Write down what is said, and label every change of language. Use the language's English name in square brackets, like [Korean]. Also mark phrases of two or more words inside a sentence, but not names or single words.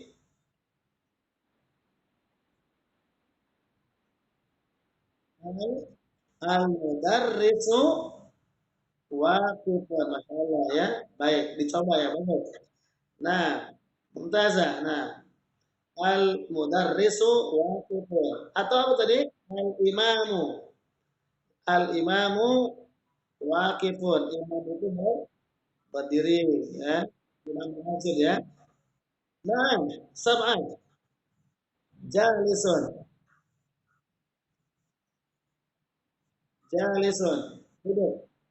[Arabic] Al-mudarrisu waqifun. Masya Allah ya. [Indonesian] Baik, dicoba ya. Bagus. Nah, Mumtazah. [Arabic] Nah, al-mudarrisu waqifun. [Indonesian] Atau apa tadi? [Arabic] Al-imamu. Al-imamu waqifun. [Indonesian] Imam itu berdiri ya. Imam masjid ya. [Arabic] Nah, sab'an. Jalisun. Jalisun. Duduk.